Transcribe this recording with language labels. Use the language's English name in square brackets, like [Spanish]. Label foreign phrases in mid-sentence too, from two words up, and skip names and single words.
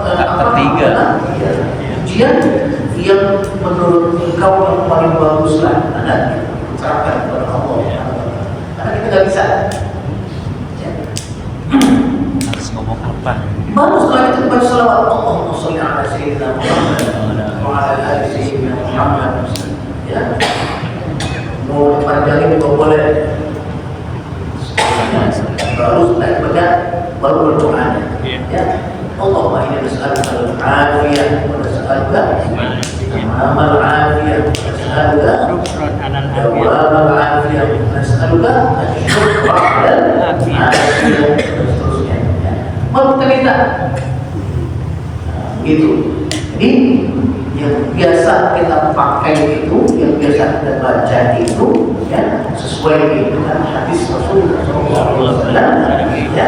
[Indonesian] ketiga. Ujian yang menurut engkau yang paling bagus lah ada ucapkan kepada Allah. Karena kita nggak bisa. Harus ngomong apa? Baru setelah itu baca sholawat [Arabic] اللهم صل على سيدنا محمد وعلى آل سيدنا محمد. [Indonesian] Ya. Mau panjangin juga boleh. Baru setelah baca baru berdoa. Ya. [Arabic] اللهم إني نسألك العافية ونسألك تمام العافية ونسألك دوام العافية ونسألك الشكر على العافية, [Indonesian] seterusnya. Baru kita minta. Gitu. Jadi yang biasa kita pakai itu, yang biasa kita baca itu, ya, sesuai dengan hadis Rasulullah SAW, ya.